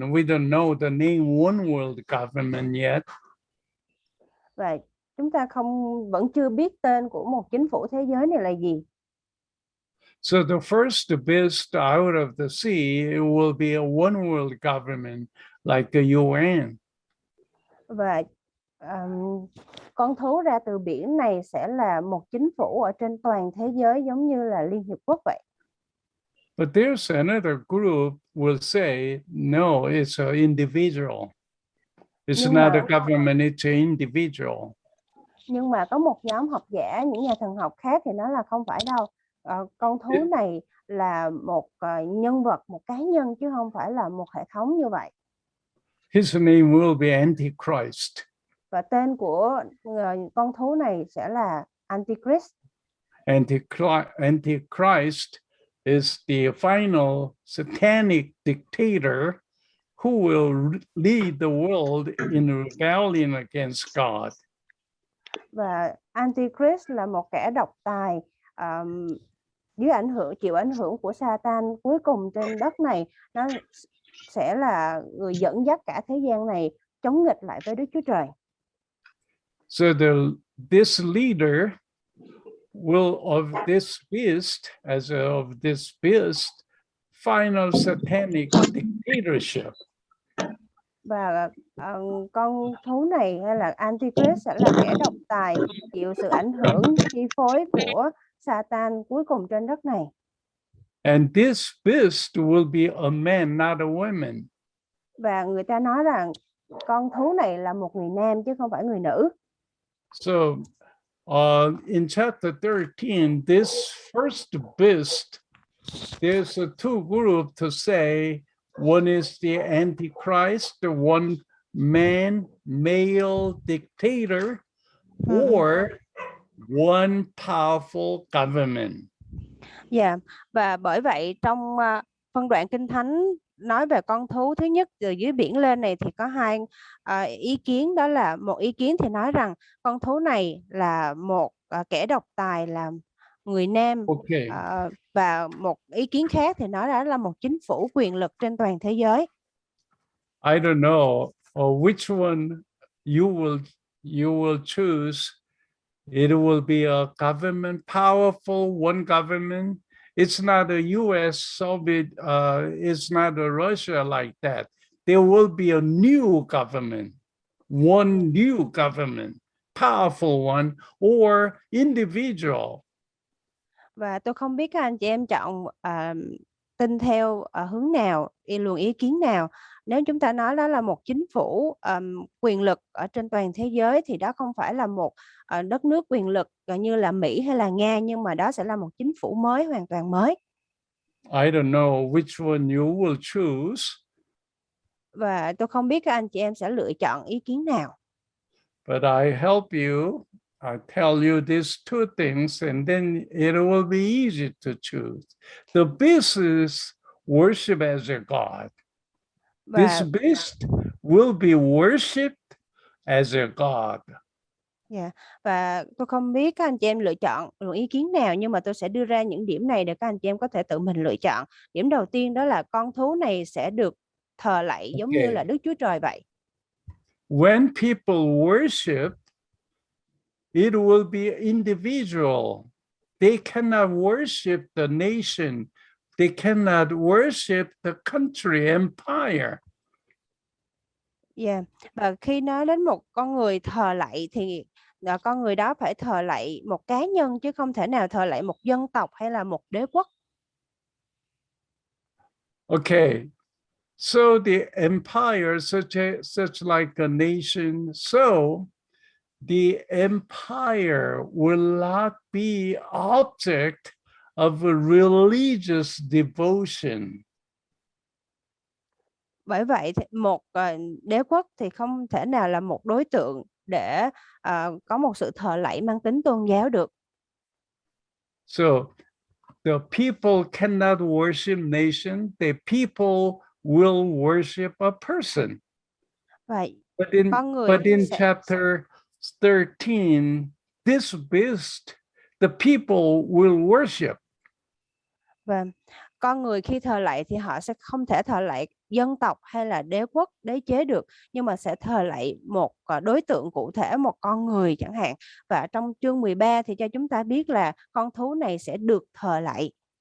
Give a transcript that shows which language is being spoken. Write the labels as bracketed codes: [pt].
[en] We don't know the name one world government yet. [vi] Và chúng ta vẫn chưa biết tên của một chính phủ thế giới này là gì. [en] So the first beast out of the sea, it will be a one world government like the UN. [vi] Và con thú ra từ biển này sẽ là một chính phủ ở trên toàn thế giới giống như là Liên Hiệp Quốc vậy. [en] But there's another group will say, no, it's an individual. It's not a government, it's an individual. [vi] Nhưng mà có một nhóm học giả, những nhà thần học khác thì nói là không phải đâu. Con thú này là một nhân vật, một cá nhân chứ không phải là một hệ thống như vậy. [en] His name will be Antichrist. [vi] Và tên của con thú này sẽ là Antichrist. [en] Antichrist is the final satanic dictator who will lead the world in rebellion against God. [vi] Và Antichrist là một kẻ độc tài chịu ảnh hưởng của Satan cuối cùng trên đất này. Nó sẽ là người dẫn dắt cả thế gian này chống nghịch lại với Đức Chúa Trời. [en] So this leader of this beast, as of this beast, final satanic dictatorship. [vi] Và con thú này hay là Antichrist sẽ là kẻ độc tài chịu sự ảnh hưởng chi phối của Satan cuối cùng trên đất này. [en] And this beast will be a man, not a woman. [vi] Và người ta nói rằng con thú này là một người nam chứ không phải người nữ. [en] So in chapter 13, this first beast, there's two groups to say, one is the Antichrist, the one man, male dictator, or one powerful government. [vi] Và bởi vậy trong phân đoạn Kinh Thánh nói về con thú thứ nhất từ dưới biển lên này thì có hai ý kiến. Đó là một ý kiến thì nói rằng con thú này là một kẻ độc tài, là người nam. Và một ý kiến khác thì nói đó là một chính phủ quyền lực trên toàn thế giới. [en] I don't know which one you will choose. It will be a government, powerful one government. It's not a US, Soviet, it's not a Russia like that. There will be a new government, one new government powerful one or individual. [vi] Và tôi không biết các anh chị em chọn tin theo hướng nào, luồng ý kiến nào. Nếu chúng ta nói đó là một chính phủ quyền lực ở trên toàn thế giới thì đó không phải là một đất nước quyền lực như là Mỹ hay là Nga, nhưng mà đó sẽ là một chính phủ mới, hoàn toàn mới. [en] I don't know which one you will choose. [vi] Và tôi không biết các anh chị em sẽ lựa chọn ý kiến nào. [en] But I help you. I tell you these two things, and then it will be easy to choose. The beast is worship as a god. This [vi] Và [en] beast will be worshipped as a god. [vi] Và tôi không biết các anh chị em lựa chọn ý kiến nào, nhưng mà tôi sẽ đưa ra những điểm này để các anh chị em có thể tự mình lựa chọn. Điểm đầu tiên đó là con thú này sẽ được thờ lạy giống như là Đức Chúa Trời vậy. [en] When people worship, it will be individual. They cannot worship the nation. They cannot worship the country, empire. [vi] Và khi nói đến một con người thờ lạy thì con người đó phải thờ lạy một cá nhân, chứ không thể nào thờ lạy một dân tộc hay là một đế quốc. [en] Okay, so the empire, such like a nation, so the empire will not be object of a religious devotion. [vi] Bởi vậy thì một đế quốc thì không thể nào là một đối tượng để có một sự thờ lạy mang tính tôn giáo được. [en] So the people cannot worship nation, the people will worship a person. [vi] Vậy [en] But in chapter 13, this beast, the people will worship. [vi] Và con người khi thờ lạy thì họ sẽ không thể thờ lạy dân tộc hay là đế quốc, đế chế được, nhưng mà sẽ thờ lạy một đối tượng cụ thể, một con người chẳng hạn. Và trong chương 13 thì cho chúng ta biết là con thú này sẽ được thờ lạy.